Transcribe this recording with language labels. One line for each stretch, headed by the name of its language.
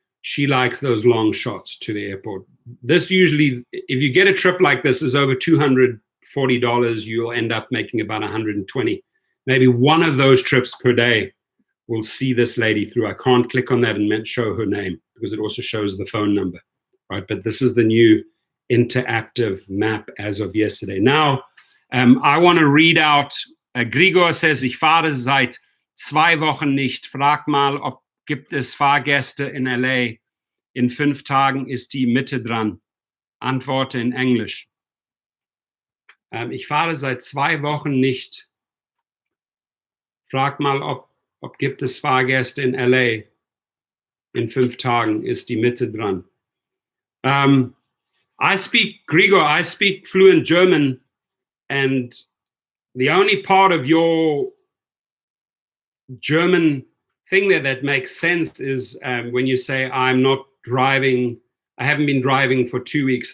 English: She likes those long shots to the airport. This usually, if you get a trip like this, is over $240. You'll end up making about $120. Maybe one of those trips per day will see this lady through. I can't click on that and show her name because it also shows the phone number, right? But this is the new interactive map as of yesterday. Now, I want to read out, Grigor says,
German: ich fahre seit 2 Wochen nicht. Frag mal, ob gibt es Fahrgäste in LA. In 5 Tagen ist die Mitte dran. Antworte in Englisch. Ich fahre seit 2 Wochen nicht. Frag mal, ob gibt es Fahrgäste in LA. In 5 Tagen ist die Mitte dran.
English: I speak fluent German, and the only part of your German thing there that makes sense is when you say, I'm not driving, I haven't been driving for 2 weeks.